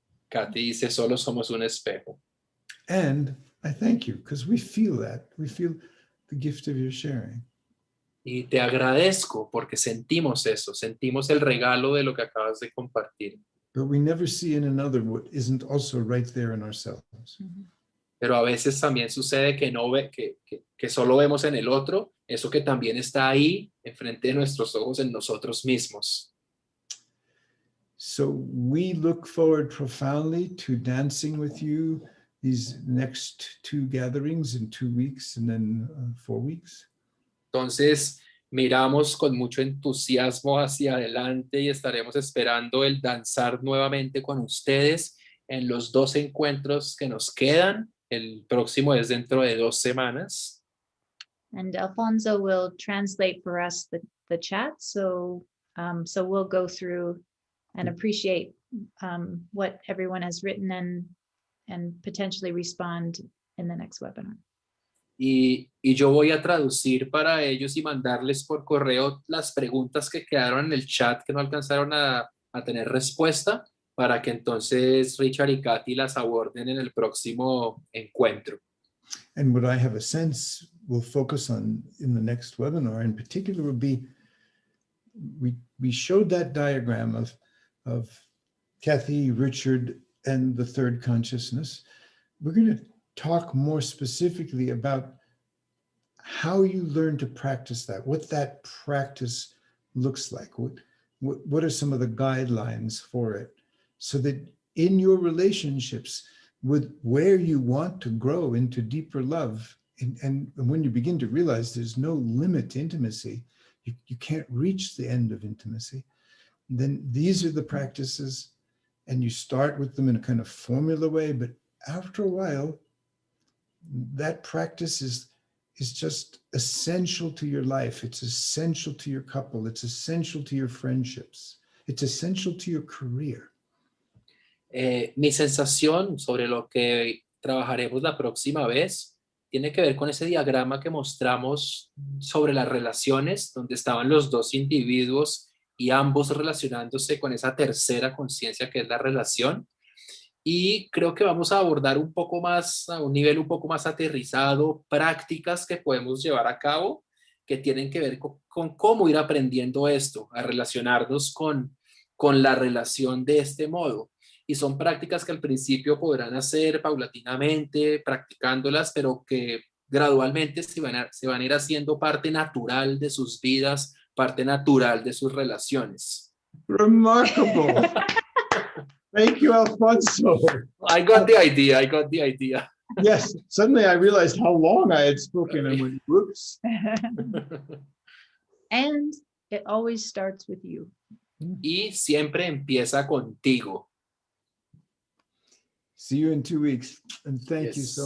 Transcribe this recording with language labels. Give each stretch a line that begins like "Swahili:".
Spanish: Kathy dice, solo somos un espejo.
English: And I thank you because we feel that. We feel the gift of your sharing.
Spanish: Y te agradezco porque sentimos eso, sentimos el regalo de lo que acabas de compartir.
English: But we never see in another what isn't also right there in ourselves.
Spanish: Pero a veces también sucede que no ve, que solo vemos en el otro eso que también está ahí enfrente de nuestros ojos en nosotros mismos.
English: So we look forward profoundly to dancing with you these next 2 gatherings in 2 weeks and then 4 weeks.
Spanish: Entonces miramos con mucho entusiasmo hacia adelante y estaremos esperando el danzar nuevamente con ustedes en los 2 encuentros que nos quedan. El próximo es dentro de 2 semanas.
English: And Alfonso will translate for us the chat. So we'll go through and appreciate what everyone has written and potentially respond in the next webinar.
Spanish: Y yo voy a traducir para ellos y mandarles por correo las preguntas que quedaron en el chat que no alcanzaron a tener respuesta para que entonces Richard y Katy las aborden en el próximo encuentro.
English: And what I have a sense we'll focus on in the next webinar in particular would be, we showed that diagram of Kathy, Richard, and the third consciousness. We're going to talk more specifically about how you learn to practice that, what that practice looks like, what are some of the guidelines for it, so that in your relationships with where you want to grow into deeper love, and when you begin to realize there's no limit to intimacy, you can't reach the end of intimacy, then these are the practices, and you start with them in a kind of formula way, but after a while, that practice is just essential to your life. It's essential to your couple. It's essential to your friendships. It's essential to your career.
Spanish: Mi sensación sobre lo que trabajaremos la próxima vez tiene que ver con ese diagrama que mostramos sobre las relaciones, donde estaban los dos individuos y ambos relacionándose con esa tercera conciencia que es la relación. Y creo que vamos a abordar un poco más, a un nivel un poco más aterrizado, prácticas que podemos llevar a cabo que tienen que ver con cómo ir aprendiendo esto, a relacionarnos con la relación de este modo. Y son prácticas que al principio podrán hacer paulatinamente, practicándolas, pero que gradualmente se van a ir haciendo parte natural de sus vidas, parte natural de sus relaciones.
English: Remarkable. Thank you, Alfonso. I got the idea. Yes, suddenly I realized how long I had spoken and went, whoops. And it always starts with you.
Spanish: Y siempre empieza contigo.
English: See you in 2 weeks, and thank you so